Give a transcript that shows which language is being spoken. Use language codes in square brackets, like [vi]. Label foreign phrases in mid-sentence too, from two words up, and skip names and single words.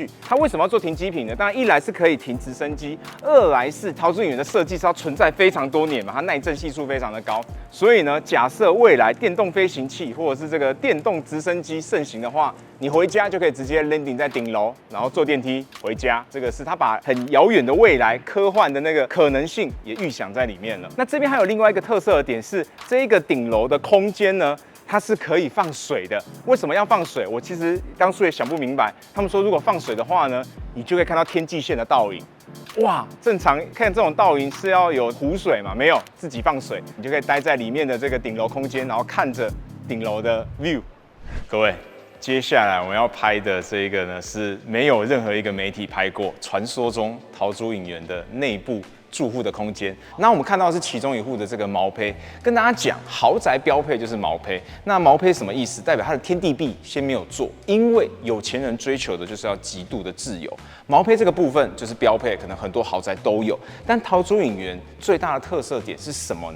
[zh] 它為什麼要做停機坪呢？當然一來是可以停直升機，二來是桃竹影園的設計是要存在非常多年嘛，它耐震係數非常的高，所以呢，假設未來電動飛行器或者是這個電動直升機盛行的話，你回家就可以直接 landing 在頂樓，然後坐電梯回家。這個是他把很遙遠的未來科幻的那個可能性也預想在裡面了。那這邊還有另外一個特色的點是，這一個頂樓的空間呢，它是可以放水的。為什麼要放水？我其實當初也想不明白。他們說如果放水的話呢，你就可以看到天際線的倒影。哇，正常看這種倒影是要有湖水嘛？没有，自己放水，你就可以待在裡面的這個頂樓空間，然後看着頂樓的 view。各位，接下來我們要拍的這一個呢，是沒有任何一個媒體拍過，傳說中桃竹影園的內部住戶的空間。那我們看到的是其中一戶的這個毛坯，跟大家講，豪宅標配就是毛坯。那毛坯什麼意思？代表它的天地壁先沒有做，因為有錢人追求的就是要極度的自由。毛坯這個部分就是標配，可能很多豪宅都有。但桃竹影園最大的特色點是什麼呢？